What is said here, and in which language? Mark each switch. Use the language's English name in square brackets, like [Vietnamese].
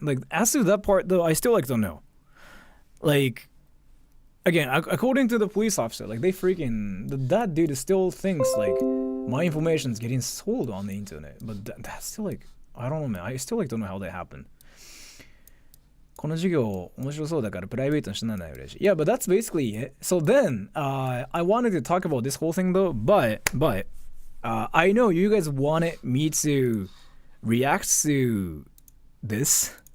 [English] Like as to that part though, I still like don't know. Like again, according to the police officer, like they that dude still thinks like my information is getting sold on the internet. But that's still like, I don't know, man. I still like don't know how that happened. [Japanese] この授業面白そうだからプライベートにしないの嬉しい。 [English] Yeah, but that's basically it. So then, I wanted to talk about this whole thing though, but I know you guys wanted me to react to this.